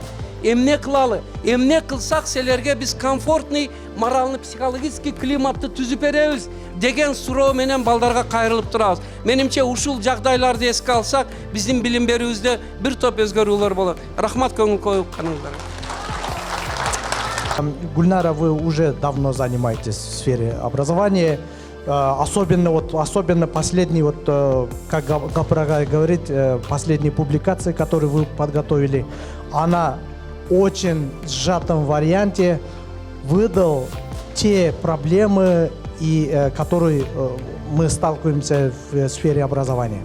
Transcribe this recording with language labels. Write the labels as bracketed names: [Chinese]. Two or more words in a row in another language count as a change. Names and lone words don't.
[Kyrgyz] Эмне кылалы? Эмне кылсак силерге биз [Russian] комфортный, моральный, психологический [Kyrgyz] климатты түзүп беребиз деген суроо менен балдарга кайрылып турабыз. Менимче ушул жагдайларды эске алсак, биздин билим берүүбүздө бир топ өзгөрүүлөр болот. Рахмат, көңүл коюп каныңыздарга. [Russian] Гульнара, вы уже давно занимаетесь в сфере образования. Особенно последний, как Гапрагай говорит, последние публикации, которые вы подготовили, она очень сжатом варианте выдал те проблемы, которые мы сталкиваемся в сфере образования.